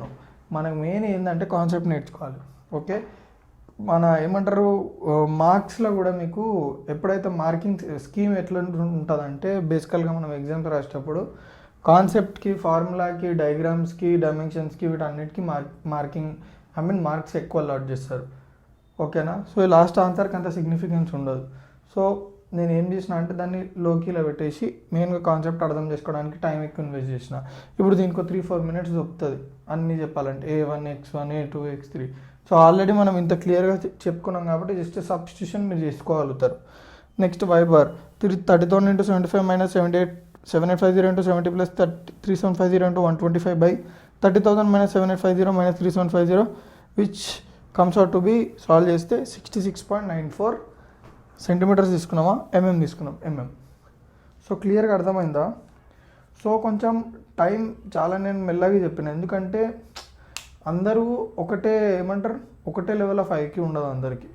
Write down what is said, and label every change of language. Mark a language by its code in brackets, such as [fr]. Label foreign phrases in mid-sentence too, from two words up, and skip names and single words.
[te] మనకు మెయిన్ ఏంటంటే కాన్సెప్ట్ నేర్చుకోవాలి. ఓకే, మన ఏమంటారు మార్క్స్లో కూడా మీకు ఎప్పుడైతే [en] marking scheme [te] ఎట్లా ఉంటుందంటే, బేసికల్గా మనం ఎగ్జామ్స్ రాసేటప్పుడు కాన్సెప్ట్కి, ఫార్ములాకి, డయాగ్రామ్స్కి, డైమెన్షన్స్కి, వీటన్నిటికీ మార్క్స్ ఎక్కువ అలాట్ చేస్తారు. ఓకేనా? [en] so last answerకి [te] అంత సిగ్నిఫికెన్స్ ఉండదు. సో నేను ఏం చేసిన అంటే దాన్ని లోకీలో పెట్టేసి మెయిన్గా కాన్సెప్ట్ అర్థం చేసుకోవడానికి టైం ఎక్కువ ఇన్వెస్ట్ చేసిన. ఇప్పుడు దీనికి 3-4 మినిట్స్ దొరుకుతుంది అన్నీ చెప్పాలంటే, [en] a1 x1 a2 x3. so already [te] మనం ఇంత క్లియర్గా చెప్పుకున్నాం కాబట్టి [en] just substitution [te] మీరు చేసుకోగలుగుతారు. [en] next y bar 30,000 × 75 minus 7850 × 70 plus 3750 × 125 by 30,000 minus 7850 minus 3750 which comes out to be, [te] సాల్వ్ చేస్తే 66.94 సెంటీమీటర్స్ తీసుకున్నామా, తీసుకున్నాం mm. [en] so clearగా [te] అర్థమైందా? సో కొంచెం టైం చాలా నేను మెల్లగా చెప్పిన, ఎందుకంటే అందరూ ఒకటే [en] level of IQ [te] ఉండదు అందరికీ.